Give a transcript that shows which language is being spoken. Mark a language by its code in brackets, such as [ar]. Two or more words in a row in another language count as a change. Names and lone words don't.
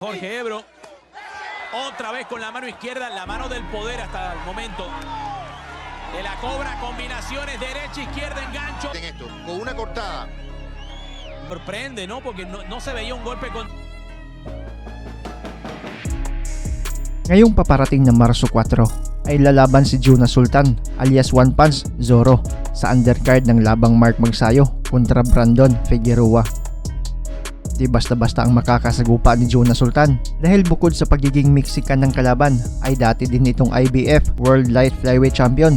[es] Jorge Ebro, otra vez con la mano izquierda, la mano del poder hasta el momento. De la cobra, combinaciones derecha, izquierda, engancho. En esto, con una cortada. Sorprende, ¿no? Porque no se veía un golpe con... [tl] Ngayong paparating na Marso 4 ay lalaban si Juna Sultan alias One Punch Zoro sa undercard ng labang Mark Magsayo kontra Brandon Figueroa. Di basta-basta ang makakasagupa ni Juna Sultan dahil bukod sa pagiging Mexican ng kalaban ay dati din itong IBF [en] World Light Flyweight Champion.